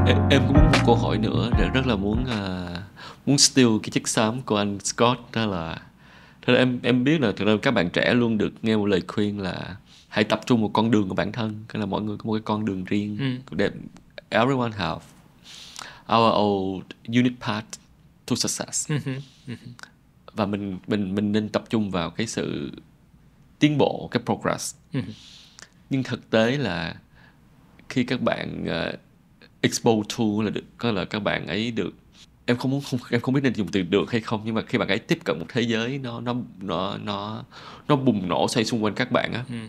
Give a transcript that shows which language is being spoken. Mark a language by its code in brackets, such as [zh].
[vi] Em cũng muốn một câu hỏi nữa, rất là muốn steal cái chất xám của anh Scott, đó là em biết là thực ra các bạn trẻ luôn được nghe một lời khuyên là hãy tập trung một con đường của bản thân, cái là mỗi người có một cái con đường riêng. [en] Everyone have our own unique path to success. [vi] Và mình nên tập trung vào cái sự tiến bộ, cái progress. Nhưng thực tế là khi các bạn [en] expose to [vi] là các bạn ấy được, em không biết nên dùng từ được hay không, nhưng mà khi bạn ấy tiếp cận một thế giới nó bùng nổ xoay xung quanh các bạn á,